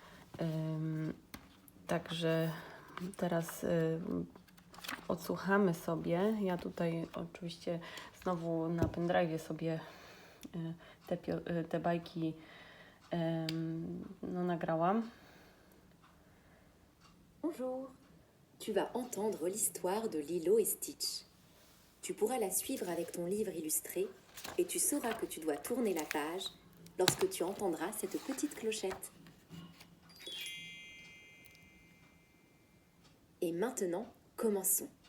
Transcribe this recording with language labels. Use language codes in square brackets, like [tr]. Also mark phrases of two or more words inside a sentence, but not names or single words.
[pl] Także teraz odsłuchamy sobie. Ja tutaj oczywiście znowu na pendrive'ie sobie te bajki nagrałam. [fr] Bonjour, tu vas entendre l'histoire de Lilo et Stitch. Tu pourras la suivre avec ton livre illustré et tu sauras que tu dois tourner la page lorsque tu entendras cette petite clochette. Et maintenant, commençons.